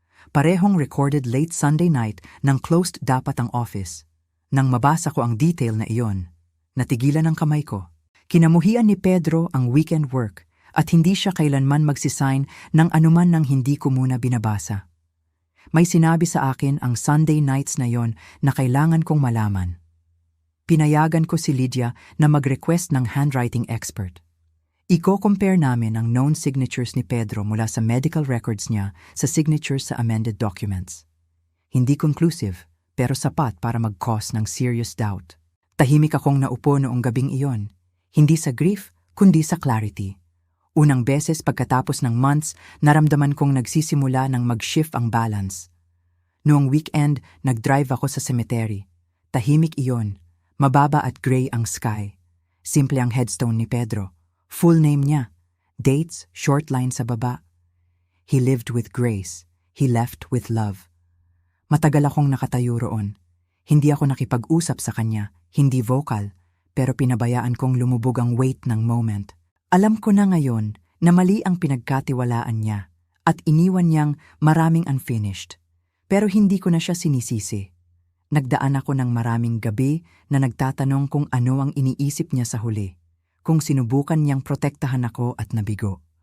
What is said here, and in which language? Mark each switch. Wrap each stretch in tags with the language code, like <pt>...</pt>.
<tl>Parehong recorded late Sunday night nang closed dapat ang office. Nang mabasa ko ang detail na iyon, natigilan ang kamay ko. Kinamuhian ni Pedro ang weekend work at hindi siya kailanman magsisign ng anuman nang hindi ko muna binabasa. May sinabi sa akin ang Sunday nights na yon na kailangan kong malaman. Pinayagan ko si Lydia na mag-request ng handwriting expert. Iko-compare namin ang known signatures ni Pedro mula sa medical records niya sa signatures sa amended documents. Hindi conclusive, pero sapat para mag-cause ng serious doubt. Tahimik akong naupo noong gabing iyon, hindi sa grief, kundi sa clarity. Unang beses pagkatapos ng months, naramdaman kong nagsisimula ng mag-shift ang balance. Noong weekend, nag-drive ako sa cemetery. Tahimik iyon, mababa at gray ang sky. Simple ang headstone ni Pedro. Full name niya, dates, short line sa baba.</tl> <en>He lived with grace, he left with love.</en> <tl>Matagal akong nakatayo roon. Hindi ako nakipag-usap sa kanya, hindi vocal, pero pinabayaan kong lumubog ang weight ng moment. Alam ko na ngayon na mali ang pinagkatiwalaan niya at iniwan niyang maraming unfinished. Pero hindi ko na siya sinisisi. Nagdaan ako ng maraming gabi na nagtatanong kung ano ang iniisip niya sa huli, kung sinubukan niyang protektahan ako at nabigo.</tl>